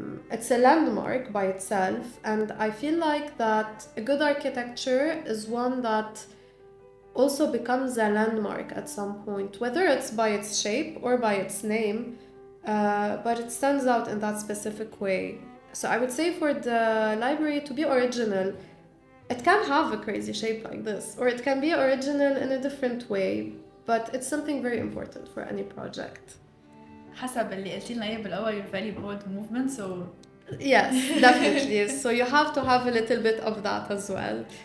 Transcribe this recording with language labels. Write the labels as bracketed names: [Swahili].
[English] It's a landmark by itself, and I feel like that a good architecture is one that also becomes a landmark at some point, whether it's by its shape or by its name, but it stands out in that specific way. So I would say for the library to be original, it can have a crazy shape like this, or it can be original in a different way, but it's something very important for any project. [Arabic] حسب اللي قلتي لنا اياه بالاول, [English] you're very bold movement, [Arabic] so [English] yes, definitely. So you have to have a little bit of that as well.